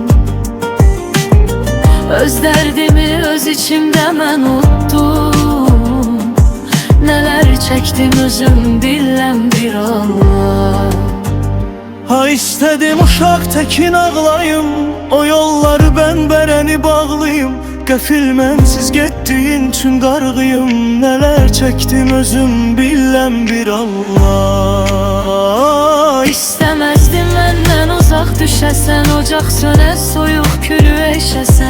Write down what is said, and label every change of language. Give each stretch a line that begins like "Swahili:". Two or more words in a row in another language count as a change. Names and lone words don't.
Azerbaijani: Öz derdimi öz içimde mən unuttum.
Turkish: Neler çektim özüm bilən bir Allah. Ha istedim uşaq tekin ağlayım, o yolları ben bereni bağlayım.
Azerbaijani: Qəfil mənsiz getdiyin üçün qarğıyım.
Turkish: Neler çektim özüm bilən bir Allah.
Azerbaijani: İstemezdim məndən uzaq düşəsən, ocaq sönə soyuq külü eşəsən.